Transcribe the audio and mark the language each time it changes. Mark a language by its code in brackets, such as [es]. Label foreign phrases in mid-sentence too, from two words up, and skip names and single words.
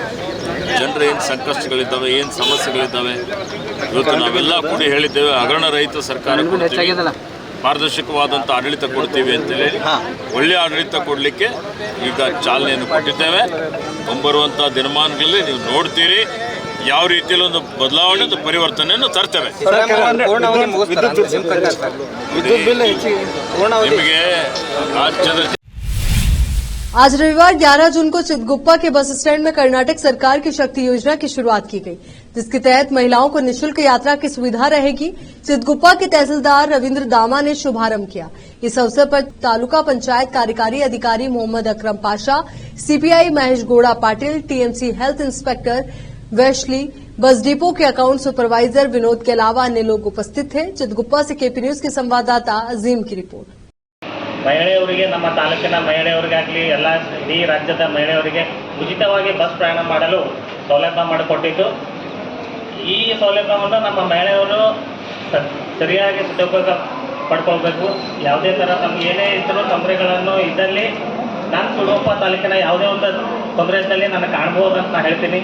[kn] ಜನರ ಏನು ಸಂಕಷ್ಟಗಳಿದ್ದಾವೆ, ಏನು ಸಮಸ್ಯೆಗಳಿದ್ದಾವೆ, ಇವತ್ತು ನಾವೆಲ್ಲ ಕೂಡಿ ಹೇಳಿದ್ದೇವೆ, ಹಗರಣ ರಹಿತ ಸರ್ಕಾರ ಕೊಡ್ತೀವಿ, ಪಾರದರ್ಶಕವಾದಂಥ ಆಡಳಿತ ಕೊಡ್ತೀವಿ ಅಂತೇಳಿ ಒಳ್ಳೆಯ ಆಡಳಿತ ಕೊಡಲಿಕ್ಕೆ ಈಗ ಚಾಲನೆಯನ್ನು ಕೊಟ್ಟಿದ್ದೇವೆ। ಮುಂಬರುವಂಥ ದಿನಮಾನಗಳಲ್ಲಿ ನೀವು ನೋಡ್ತೀರಿ ಯಾವ ರೀತಿಯಲ್ಲಿ ಒಂದು ಬದಲಾವಣೆ ಒಂದು ಪರಿವರ್ತನೆಯನ್ನು ತರ್ತೇವೆ. ಪೂರ್ಣವಾಗಿ ಮುಗಿಸ್ತಾರಾ ಅಂತ ನಿಮ್ಮ ಪ್ರಕಾರ ಸರ್? ವಿದ್ಯುತ್ ಬಿಲ್ ಹೆಚ್ಚಿಗೆ ಪೂರ್ಣವಾಗಿ ನಿಮಗೆ ರಾಜ್ಯದ [hi] आज रविवार 11 जून को चितगुप्पा के बस स्टैंड में कर्नाटक सरकार की शक्ति योजना की शुरुआत की गई, जिसके तहत महिलाओं को निःशुल्क यात्रा की सुविधा रहेगी। चितगुप्पा के तहसीलदार रविंद्र दामा ने शुभारंभ किया। इस अवसर पर तालुका पंचायत कार्यकारी अधिकारी मोहम्मद अकरम पाशा, सीपीआई महेश गौड़ा पाटिल, टीएमसी हेल्थ इंस्पेक्टर वैशली, बस डिपो के अकाउंट सुपरवाइजर विनोद के अलावा अन्य लोग उपस्थित थे। चितगुप्पा से केपी न्यूज के संवाददाता अजीम की रिपोर्ट। [kn] ಮಹಿಳೆಯರಿಗೆ ನಮ್ಮ ತಾಲೂಕಿನ ಮಹಿಳೆಯರಿಗಾಗಲಿ ಎಲ್ಲ ಇಡೀ ರಾಜ್ಯದ ಮಹಿಳೆಯರಿಗೆ ಉಚಿತವಾಗಿ ಬಸ್ ಪ್ರಯಾಣ ಮಾಡಲು ಸೌಲಭ್ಯ ಮಾಡಿಕೊಟ್ಟಿದ್ದು, ಈ ಸೌಲಭ್ಯವನ್ನು ನಮ್ಮ ಮಹಿಳೆಯರು ಸರಿಯಾಗಿ ಸದುಪಯೋಗ ಪಡ್ಕೊಳ್ಬೇಕು. ಯಾವುದೇ ಥರ ನಮ್ಗೆ ಏನೇ ಇದ್ದರೂ ತೊಂದರೆಗಳನ್ನು ಇದ್ದಲ್ಲಿ ನಾನು ಚಿತಗುಪ್ಪ ತಾಲೂಕಿನ ಯಾವುದೇ ಒಂದು ತೊಂದರೆ ಇದ್ದಲ್ಲಿ ನಾನು ಕಾಣ್ಬೋದು ಅಂತ ನಾನು ಹೇಳ್ತೀನಿ.